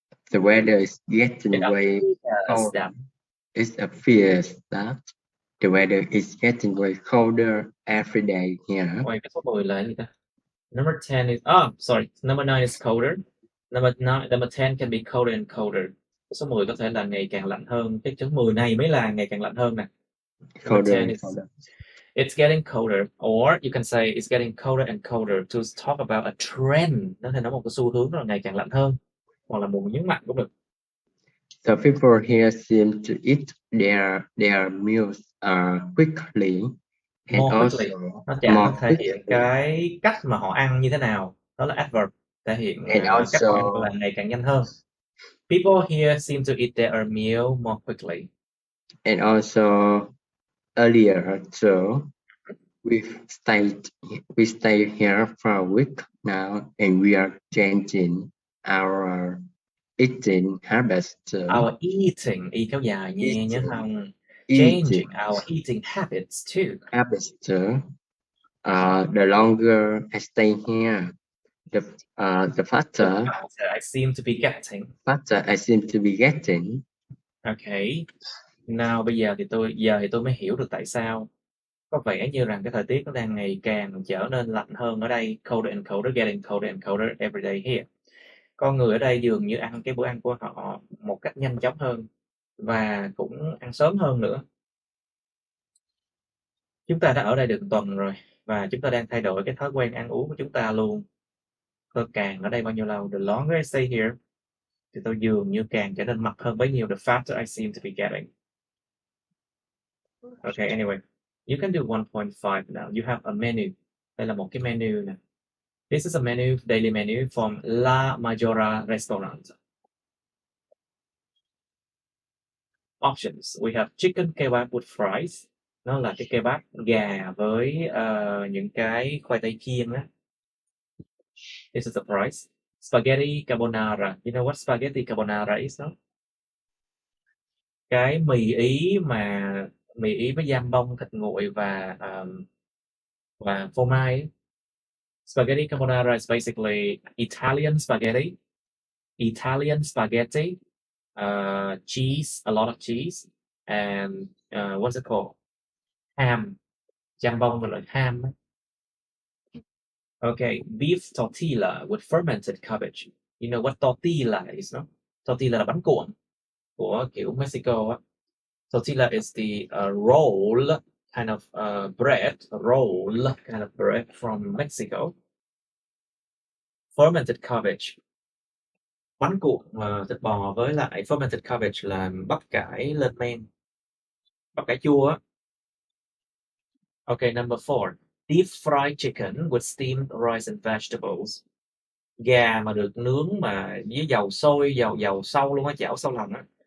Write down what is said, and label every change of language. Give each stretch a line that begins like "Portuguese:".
English: the weather is getting way colder. It appears that the weather is getting way colder every day here.
Vietnamese: Wait, cái số 10 là gì ta?
English: Number 10 is number 9 is colder. Number 10 can be colder and colder.
Vietnamese: Số 10 có thể là ngày càng lạnh hơn. Cái số 10 này mới là ngày càng lạnh hơn nè.
English: Colder and colder. It's getting colder, or you can say it's getting colder and colder to talk about a trend.
Vietnamese: Nó thể nói một cái xu hướng là ngày càng lạnh hơn, hoặc là muốn nhấn mạnh cũng được.
English: The people here seem to eat their meals quickly and also
Vietnamese: nó thể hiện cái cách mà họ ăn như thế nào. Đó là adverb, thể hiện cách họ ăn là ngày càng nhanh hơn.
English: People here seem to eat their meal more quickly. And also earlier, so we stayed here for a week now, and we are changing our eating habits. Our eating,
Vietnamese: y kéo dài nghe nhớ không?
English: Changing our eating habits too. The longer I stay here, the faster I seem to be getting. Okay.
Vietnamese: Now bây giờ thì tôi mới hiểu được tại sao có vẻ như rằng cái thời tiết nó đang ngày càng trở nên lạnh hơn ở đây.
English: Colder and colder, getting colder and colder every day here.
Vietnamese: Con người ở đây dường như ăn cái bữa ăn của họ một cách nhanh chóng hơn, và cũng ăn sớm hơn nữa. Chúng ta đã ở đây được một tuần rồi, và chúng ta đang thay đổi cái thói quen ăn uống của chúng ta luôn. Tôi càng ở đây bao nhiêu lâu,
English: the longer I stay here,
Vietnamese: thì tôi dường như càng trở nên mập hơn bấy nhiêu,
English: the faster I seem to be getting. Okay, anyway, you can do 1.5 now. You have a menu.
Vietnamese: Đây là một cái menu nè.
English: This is a menu, daily menu from La Majora Restaurant. Options. We have chicken kebab with fries.
Vietnamese: Nó là cái kebab gà với những cái khoai tây chiên á.
English: This is the price. Spaghetti carbonara. You know what spaghetti carbonara is, no?
Vietnamese: Cái mì Ý với giam bông, thịt nguội và Và phô mai.
English: Spaghetti carbonara is basically Italian spaghetti. Italian spaghetti, cheese, a lot of cheese, and what's it called? Ham. Jambon và like ham. Okay, beef tortilla with fermented cabbage. You know what tortilla is, no?
Vietnamese: Tortilla là bánh cuộn của kiểu Mexico á.
English: Tortilla is the roll kind of bread, roll kind of bread from Mexico. Fermented cabbage.
Vietnamese: Bánh cuộn thịt bò với lại
English: fermented cabbage
Vietnamese: là bắp cải lên men. Bắp cải chua á.
English: Okay, number 4. Deep fried chicken with steamed rice and vegetables.
Vietnamese: Gà mà được nướng mà với dầu sôi, dầu sâu luôn á, chảo sâu lòng á.